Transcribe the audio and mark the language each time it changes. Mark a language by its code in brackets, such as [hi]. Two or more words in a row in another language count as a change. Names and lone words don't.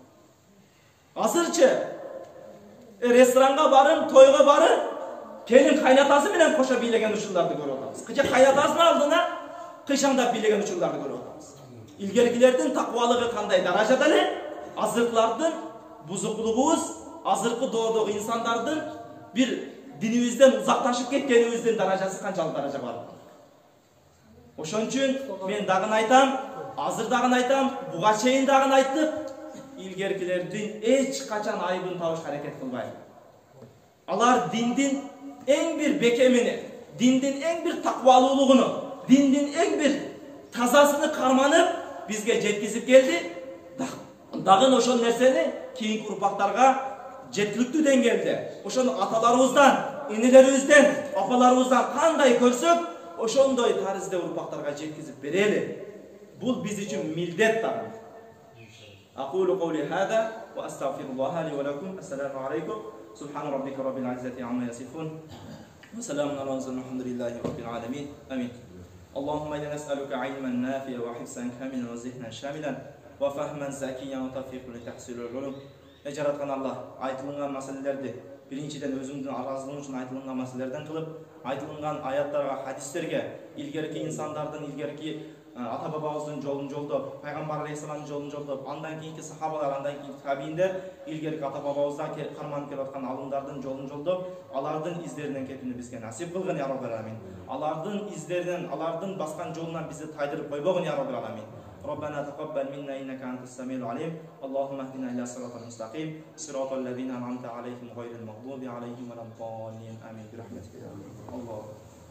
[ky] Азырчы ресторанга барын, тойго барын, келин кайнатасы менен кошо бийлеген учурларды көрүп атабыз. Кыча кайнатасынын алдына кыйшаңдап бийлеген учурларды көрүп атабыз. Илгеркилердин таквалыгы кандай даражада эле, азыркылардын бузуклугубуз, азыркы доодогу инсандардын бир динимизден узаклашып кеткенимизден darajасы канчалык даража бар. Ошон үчүн мен дагы айтам, азыр дагы айтам, буга чейин дагы айттык, илгеркилердин эч качан айыбын табышка аракет кылбайт. Алар диндин эң бир бекемини, диндин эң бир таквалуулугуну, диндин эң бир тазасыны карманып бизге жеткизип келди. Дагы ошол нерсени кийинки урпактарга жеткиликтүү деңгээлде, ошону аталарыбыздан, инелерибизден, апаларыбыздан кандай көрсөк, ошондой тарызда урпактарга жеткизип берели. Бул биз үчүн милдет дагы. [ar] أقول قولي هذا وأستغفر الله لي ولكم. السلام عليكم. سبحان ربك رب العزة عما يصفون. وسلام على المرسلين والحمد لله رب العالمين. آمين. اللهم إنا نسألك علما نافعا وحفظا كاملا وذهنا شاملا وفهما زكيا وتوفيقا لتحصيل العلوم. [ky] Жараткан Аллах айтылган маселелерди биринчиден өзүңдүн аразылыгың үчүн айтылган маселелерден кылып, айтылган аяттарга, хадистерге, илгерки инсандардын, илгерки ата бабабыздын жолун жолдоп, пайгамбар алейхисаламдын жолун жолдоп, андан кийинки сахабалар, андан кийинки табииндер, илгерки ата бабабыздан карманып келип аткан алымдардын жолун жолдоп, алардын издеринен кетүүнү бизге насип кылгын [ar] يا رب العالمين. [ky] Алардын издеринен, алардын баскан жолунан бизди тайдырып койбогун [ar] يا رب العالمين. ربنا تقبل منا إنك أنت السميع العليم اللهم اهدنا إلى صراط المستقيم صراط الذين أنعمت عليهم غير المغضوب عليهم ولا الضالين آمين برحمتك يا الله.